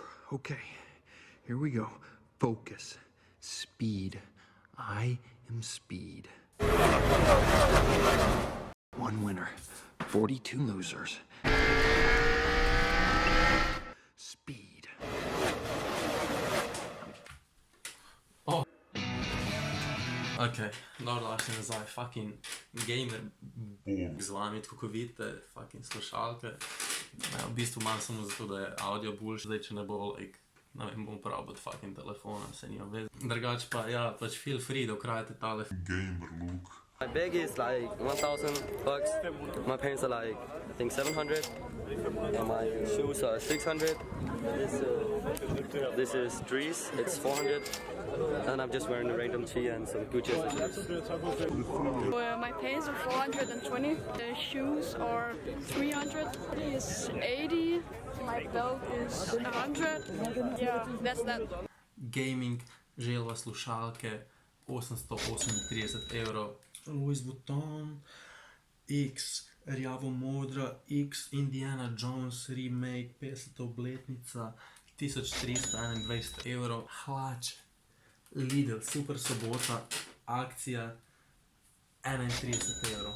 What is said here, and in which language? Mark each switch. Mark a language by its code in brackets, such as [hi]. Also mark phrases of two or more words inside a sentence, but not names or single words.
[en] Okay, here we go. Focus. Speed. I am speed. One winner, 42 losers. Speed. [sl] Ok, dobrodošli nazaj, [en] fucking gamer [sl] z vami, tako kot vidite, fucking slušalke. V bistvu imam samo zato, da je audio boljši, zdaj če ne bo, ne vem, bom uporabljal fucking telefona, se nima veze. Drugače pa, ja, pač [en] feel free, [sl] da ukrajate tale gamer look. [en] My bag is like $1,000. My pants are like, I think 700. And my shoes are 600. This is Dries, it's 400. And I'm just wearing a random tee and some Gucci accessories. My pants are 420. The shoes are 300. Is 80. My belt is 100. Yeah, that's that. [sl] Gaming, želva slušalke, 838 evrov. Louis Vuitton, X, rjavo modra, X, Indiana Jones remake, 50. obletnica, 1321 evrov. Hlače, Lidl, super sobota, akcija, 31 evrov.